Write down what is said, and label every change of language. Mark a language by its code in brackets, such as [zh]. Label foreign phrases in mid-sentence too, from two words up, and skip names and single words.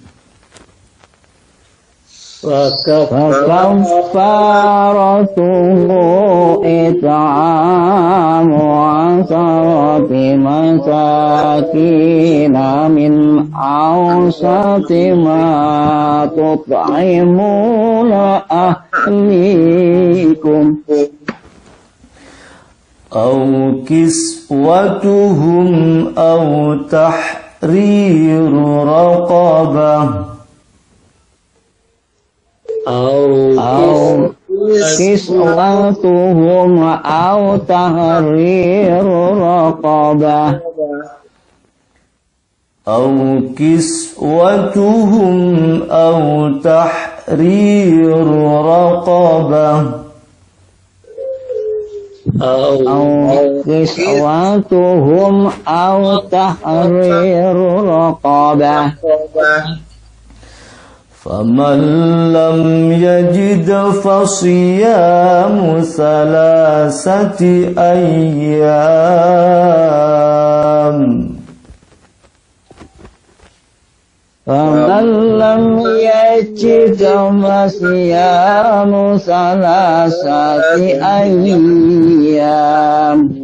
[ar] فكفارته إطعام 10 مساكين من أوسط ما تطعمون أهليكم. أو كسوتهم أو تحرير رقبة. أو كسوتهم أو تحرير رقبة. أو كسوتهم أو تحرير رقبة. أو كسوتهم أو تحرير رقبة. فمن لم يجد فصيام 3 أيام. فمن لم يجد فصيام 3 أيام.